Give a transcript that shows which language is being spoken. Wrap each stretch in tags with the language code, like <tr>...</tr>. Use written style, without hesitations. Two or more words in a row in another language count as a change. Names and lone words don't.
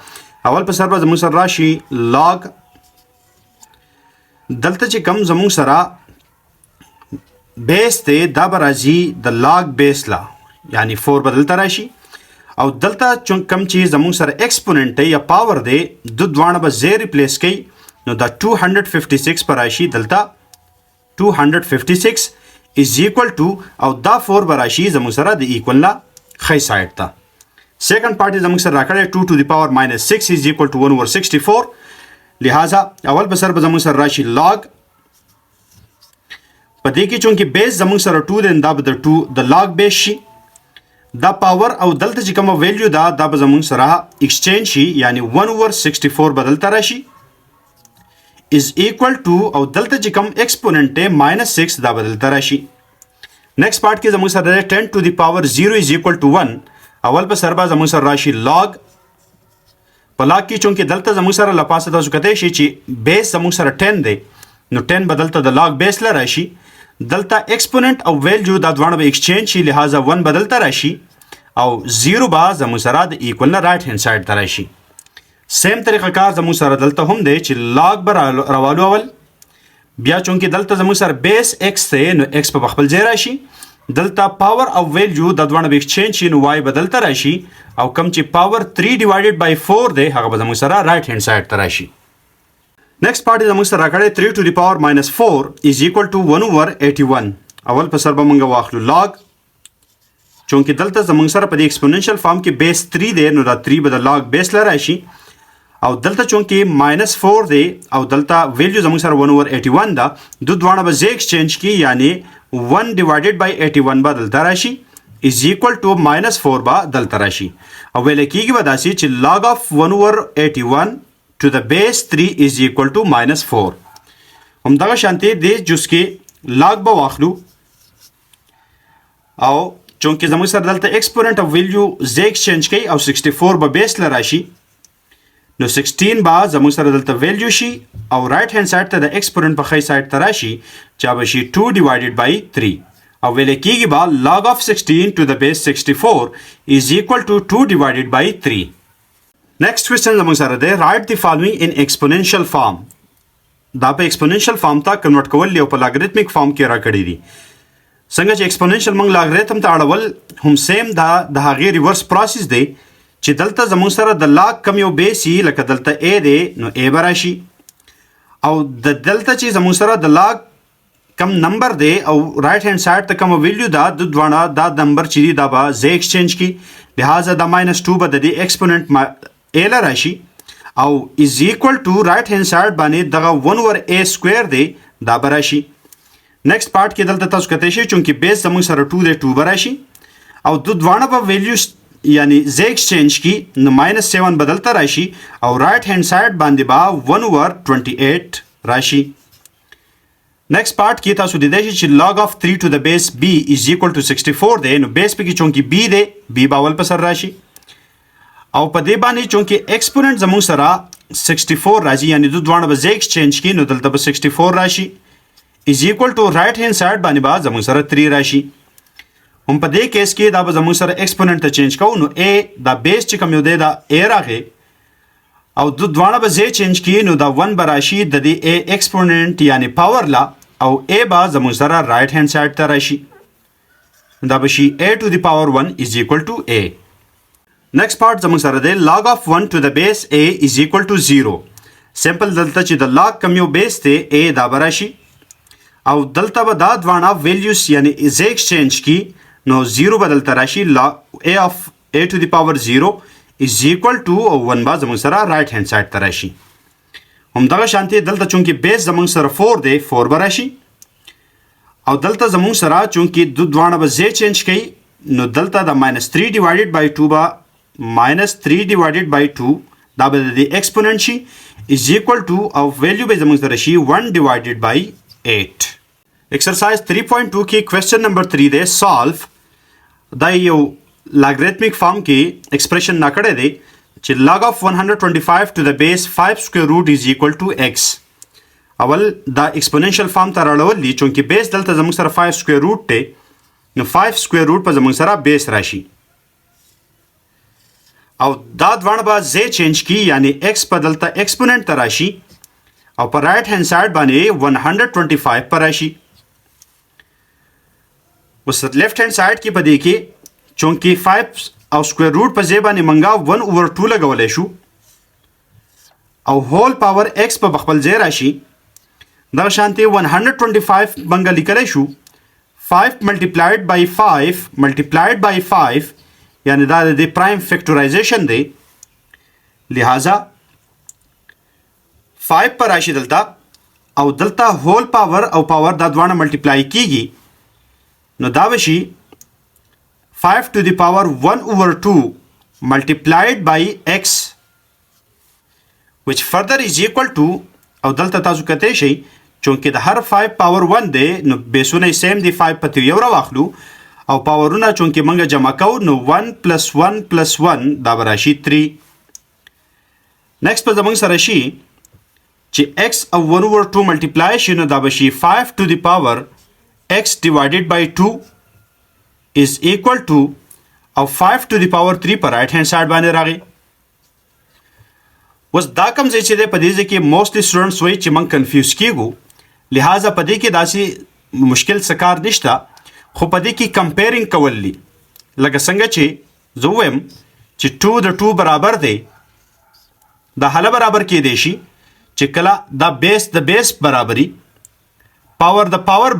<ps>اول په سر به زموږ سره راشي لاګ، دلته چې کم زموږ سره بیس ته دا به راځي د</ps> <en>log base</en> <ps>لا، یعنی 4 به دلته راشي او دلته کم چې زموږ سره ایکسپوننټ دی یا پاور دی د دواړه به ځای ریپلیس کوي، نو دا 256 به راشي دلته 256</ps> <en>is equal to</en> <ps>او دا 4 به راشي زموږ سره د ایکول نه ښی سایډ ته.</ps> <en>second part</en> <ps>زموږ سره راکړی</ps> <en>2 to the power minus 6 is equal to 1 over 64.</en> <ps>لہذا اول به سر به زموږ سره راشي لاګ، په دې کې چونکه بیس زموږ سره 2 دی دا به د 2 د</ps> <en>log base</en> <ps>شي، دا پاور او دلته چې کومه ویلیو ده دا به زموږ سره ایکسچینج شي، یعنی 1 over 64 به دلته راشي</ps> <en>is equal to</en> <ps>او دلته چې کوم ایکسپوننټ دی minus 6 دا به دلته راشي.</ps> <en>next part</en> <ps>کې زموږ سره</ps> <en>10 to the power 0 is equal to 1.</en> <ps>اول په سر به زموږ سره راشي لاګ، په لاګ کې چونکه دلته زموږ سره لپاسه تاسو کتای شي چې بیس زموږ سره 10 دی، نو 10 به دلته د</ps> <en>log base</en> <ps>لا راشي، دلته ایکسپوننٹ او ویلیو دا دواړه به ایکسچینج شي، لہذا 1 به دلته راشي او 0 به زموږ سره د ایکول نه</ps> <en>right hand side</en> <ps>ته راشي. سیم طریقه کار زموږ سره دلته هم دی چې لاګ به راوالو اول، بیا چونکه دلته زموږ سره بیس x دی نو x په خپل ځای راشي، دلته پاور او ویلیو دا دواړه به ایکسچینج شي، نو y به دلته راشي او کم چې پاور 3</ps> <en>divided by</en> <ps>4 دی هغه به زموږ سره</ps> <en>right hand side</en> <ps>ته راشي.</ps> <en>next part</en> <ps>زموږ سره راکړی</ps> <en>3 to the power minus 4 is equal to 1 over 81.</en> <ps>اول په سر به موږ واخلو لاګ، چونکه دلته زموږ سره په دې</ps> <en>exponential form</en> <ps>کې بیس 3 دی نو دا 3 به د</ps> <en>log base</en> <ps>لا راشي او دلته چونکه minus 4 دی او دلته ویلیو زموږ سره 1 over 81 ده، د دوانه به ځای ایکسچینج کی، یعنی 1</ps> <en>divided by</en> <ps>81 به دلته راشي</ps> <en>is equal to</en> <ps>minus 4 به دلته راشي او ویل کېږي به داسې چې</ps> <en>log of 1 over 81 to the base 3 is equal to minus 4.</en> <ps>همدغه شانتي دې جز کې لاګ به واخلو او چونکه زموږ سره دلته ایکسپوننټ او ویلیو ځای ایکسچینج کوي او 64 به بیس لا راشي، نو 16 به زموږ سره دلته ویلیو شي او</ps> <en>right hand side</en> <ps>ته د ایکسپوننټ په ښی سایډ ته راشي چې به شي 2</ps> <en>divided by</en> <ps>3 او ویل کېږي به</ps> <en>log of 16 to the base 64 is equal to 2 divided by 3. next question</en> <ps>زموږ سره دی</ps> <en>write the following in exponential form.</en> <ps>دا په</ps> <en>exponential form</en> <ps>ته کنورټ کول دی او په</ps> <en>logarithmic form</en> <ps>کې راکړی دي. څنګه چې ایکسپوننشل موږ لاګریتم ته اړول هم سیم دا د هغې</ps> <en>reverse process</en> <ps>دی چې دلته زموږ سره د لاګ کم یو بیس وي، لکه دلته a دی نو a به راشي او د دلته چې زموږ سره د لاګ کم نمبر دی او</ps> <en>right hand side</en> <ps>ته کوم ویلیو ده د دواړه دا نمبر چې دی دا به ځای ایکسچینج کی، لہذا دا minus 2 به د دې ایکسپوننټ a لا راشي او</ps> <en>is equal to right hand side</en> <ps>باندې دغه 1 over a square دی دا به راشي. نیکسٹ پارٹ کې دلته تاسو کتای شئ چونکه بیس زموږ سره 2 دی 2 به راشي او د دواړه به ویلیوز یعنی ځای ایکسچینج کی، نو minus 7 به دلته راشي او</ps> <en>right hand side</en> <ps>باندې به 1 over 28 راشي. نیکسٹ پارٹ کې تاسو لیدای شئ چې</ps> <en>log of 3 to the base b is equal to 64</en> <ps>دی، نو بیس پکې چونکه b دی b به اول په سر راشي او په دې باندې چونکه ایکسپوننټ زموږ سره 64 راځي، یعنی د دوه به ځای ایکسچینج کی، نو دلته به 64 راشي</ps> <en>is equal to right hand side</en> <ps>باندې به زموږ سره 3 راشي. هم په دې کیس کې دا به زموږ سره ایکسپوننټ ته چینج کوو، نو a دا بیس چې کوم یو دی دا a راغی او د دوه به ځای چینج کی، نو دا 1 به راشي د دې a ایکسپوننټ یعنی پاور لا او a به زموږ سره</ps> <en>right hand side</en> <ps>ته راشي، دا به شي</ps> <en>a to the power 1 is equal to a. next part</en> <ps>زموږ سره دی</ps> <en>log of 1 to the base a is equal to 0.</en> <ps>سمپل دلته چې د لاګ کم یو بیس دی a دا به راشي او دلته به دا دواړه ویلیوز یعنی ځای ایکسچینج کی، نو 0 به دلته راشي</ps> <en>a of a to the power 0 is equal to 1</en> <ps>به زموږ سره</ps> <en>right hand side</en> <ps>ته راشي. همدغه شانتي دلته چونکه بیس زموږ سره 4 دی 4 به راشي او دلته زموږ سره چونکه د دواړه به ځای چینج کوي، نو دلته د</ps> <en>minus 3 divided by 2</en> <ps>به</ps> <en>minus 3 divided by 2</en> <ps>دا به د ایکسپوننټ شي</ps> <en>is equal to</en> <ps>او ویلیو به زموږ سره شي 1</ps> <en>divided by 8.</en> <ps>ایکسرسایز 3.2 کې</ps> <en>question number</en> <ps>3 دی solve دا یو logarithmic فارم کې ایکسپریشن ناکړی دی چې</ps> <en>log of 125 to the base 5 square root is equal to x.</en> <ps>اول دا exponential فارم ته راړول دي چونکې بیس دلته زموږ سره 5</ps> <en>square root</en> <ps>دی نو 5</ps> <en>square root</en> <ps>په زموږ سره بیس راشي او دا دوانه به ځای چینج کی یعنی x په دلته exponent ته راشي او په</ps> <en>right hand side</en> <ps>باندې 125 پر راشي اوس</ps> <en>left hand side</en> <ps>کې په دې کې چونکې 5 او</ps> <en>square root</en> <ps>په ځای باندې منګه 1/2 لګولی شو او</ps> <en>whole power</en> <ps>x په خپل ځای راشي دغه شانتي 125 منګه لیکلی شو 5</ps> <en>multiplied by 5 multiplied by</en> <ps>5 یعنی دا د</ps> <en>prime factorization</en> <ps>دی لہذا 5 پر راشي دلته او دلته</ps> <en>whole power</en> <ps>او پاور دا دوانه ملټیپلای کیږي نو دا بشي 5</ps> <en>to the power 1/2 multiplied by x which further is equal to</en> <ps>او دلته تاسو کته شي چونکه د هر 5 پاور 1 دی نو بیسونه سیم دی 5 په یو راخلو او پاورونه چونکه منګه جمع کو نو 1 + 1 + 1 دا براشي 3 next په زمونږ سره شي چې x او 1/2 ملټیپلای شي نو دا بشي 5</ps> <en>to the power x divided by 2 is equal to</en> <ps>او 5</ps> <en>to the power</en> <ps>3 پر</ps> <en>right hand side</en> <ps>باندې راغی اوس دا کوم ځای چې دی په دې ځای کې</ps> <en>mostly students</en> <ps>وایي چې موږ کنفیوز کیږو لہذا په دې کې داسې مشکل څه کار نشته خو په دې کې کمپیرینګ کول دي لکه څنګه چې زه ووایم چې 2 د 2 برابر دی دا هله برابر کیدی شي چې کله دا بیس د بیس برابري پاور د پاور</ps>